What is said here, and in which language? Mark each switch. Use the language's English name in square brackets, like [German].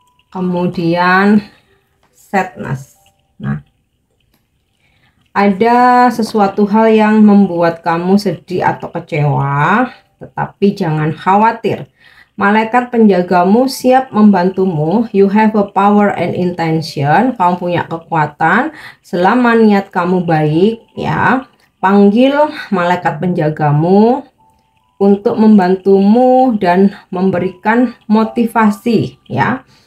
[Indonesian] Kemudian sadness. Nah, ada sesuatu hal yang membuat kamu sedih atau kecewa, tetapi jangan khawatir. Malaikat penjagamu siap membantumu. [English] You have a power and intention. [Indonesian] Kamu punya kekuatan selama niat kamu baik, ya. Panggil malaikat penjagamu untuk membantumu dan memberikan motivasi, ya.